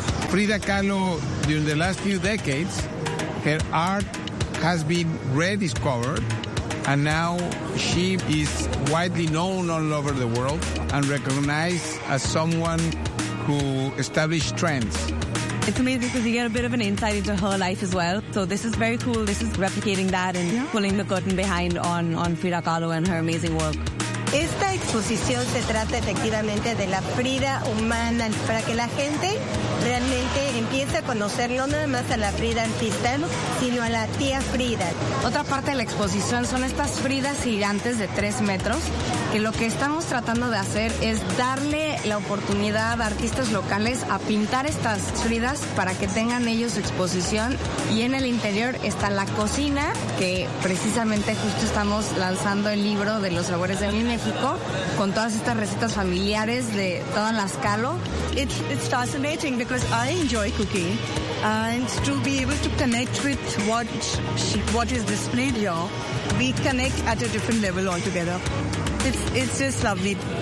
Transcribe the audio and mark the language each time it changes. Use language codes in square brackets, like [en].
[en] Frida Kahlo, during the last few decades, her art has been rediscovered, and now she is widely known all over the world and recognized as someone who established trends. It's amazing because you get a bit of an insight into her life as well. So this is very cool. This is replicating that and pulling the curtain behind on Frida Kahlo and her amazing work. [es] Esta exposición se trata efectivamente de la Frida humana para que la gente realmente empiece a conocer no nada más a la Frida artista, sino a la tía Frida. Otra parte de la exposición son estas Fridas gigantes de 3 metros, que lo que estamos tratando de hacer es darle la oportunidad a artistas locales a pintar estas Fridas para que tengan ellos su exposición. Y en el interior está la cocina, que precisamente justo estamos lanzando el libro de los sabores de mi México, con todas estas recetas familiares de todas las Kahlo. [en] It's fascinating because I enjoy cooking, and to be able to connect with what is displayed here, we connect at a different level altogether. It's just lovely.